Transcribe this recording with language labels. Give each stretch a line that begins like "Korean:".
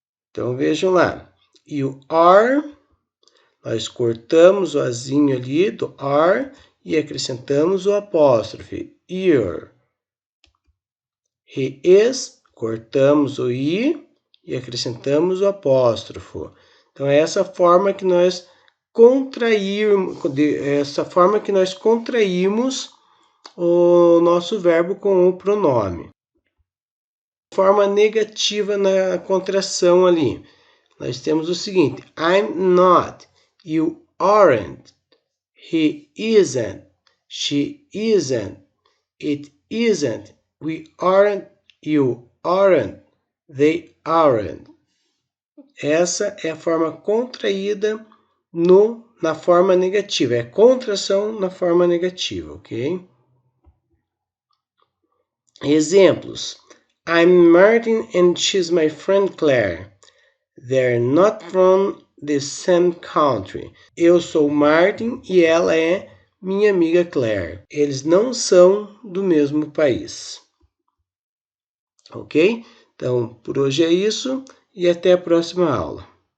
Portuguese: Então vejam lá. E o are, nós cortamos o azinho ali do are e acrescentamos o apóstrofe. Your. He is, cortamos o i e acrescentamos o apóstrofo. Então é essa forma que nós contraímos o nosso verbo com o pronome. Forma negativa na contração ali. Nós temos o seguinte:
English: I'm not, you aren't, he isn't, she isn't, it isn't, we aren't, you aren't, they aren't.
Portuguese: Essa é a forma contraída na forma negativa. É contração na forma negativa, ok? Exemplos.
English: I'm Martin and she's my friend Claire. They're not from the same country.
Portuguese: Eu sou Martin e ela é minha amiga Claire. Eles não são do mesmo país. Ok? Então, por hoje é isso e até a próxima aula.